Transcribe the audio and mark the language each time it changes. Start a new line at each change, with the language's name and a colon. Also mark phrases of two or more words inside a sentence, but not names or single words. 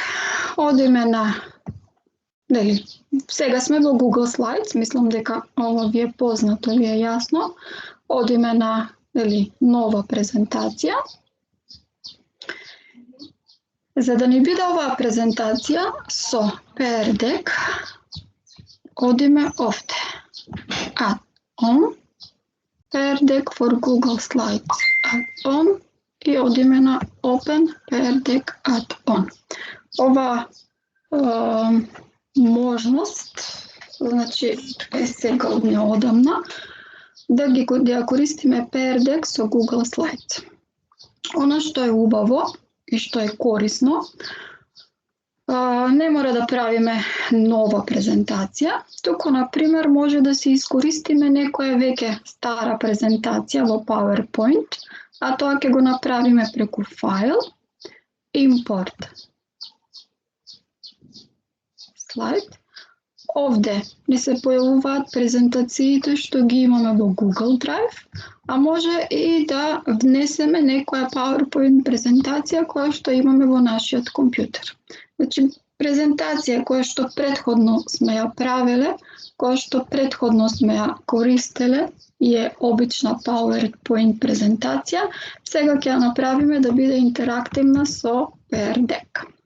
Macedonian: Одиме на... сега сме во Google Slides, мислам дека ова ви е познато, ви е јасно. Одиме на нова презентација. За да ни биде оваа презентација со PR Deck, одиме овде.
English: Add-on, PR Deck for Google Slides, Add-on,
Macedonian: и одиме на
English: Open PR Deck Add-on.
Macedonian: Ова можност, значи е сега од неодамна, да ја користиме PR Deck со Google Slides. Она што е убаво и што е корисно, не мора да правиме нова презентација, туку на пример може да се искористиме некоја веќе стара презентација во PowerPoint, а тоа ќе го направиме преку файл,
English: import slide.
Macedonian: Овде ни се појавуваат презентациите што ги имаме во Google Drive, а може и да внесеме некоја PowerPoint презентација која што имаме во нашиот компјутер. Значи, презентација која што претходно сме ја правеле, која што претходно сме ја користеле, е обична PowerPoint презентација, сега ќе ја направиме да биде интерактивна со PR Deck.